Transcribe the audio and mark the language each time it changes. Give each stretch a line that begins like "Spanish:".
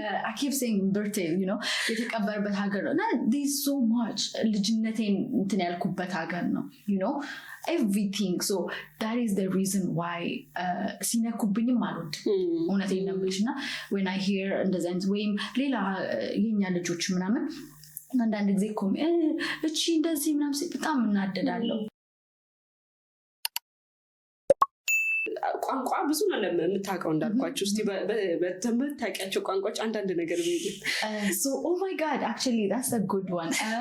English: I keep saying birthday you know
Amharic: የተቀበረበት ሀገር ነው
English: there's so much
Amharic: ልጅነቴን እንትን ያልኩበት ሀገር ነው
English: you know everything so that is the reason why
Amharic: ሲነኩብኝም አልወድ እውነቴን ነው የምልሽና
English: when I hear
Amharic: እንደዚህ ወይም ሌላ የኛ ልጆች ምናምን አንዳንድ ጊዜ እቺ እንደዚህ ምናምን በጣም እናደዳለሁ ቋንቋ ብዙ ነው ለምታውቀው እንዳልኳችሁ እስቲ በትምህርት ታውቂያቸው ቋንቋዎች አንዳንድ ነገር ቢል
English: so oh my god actually that's a good one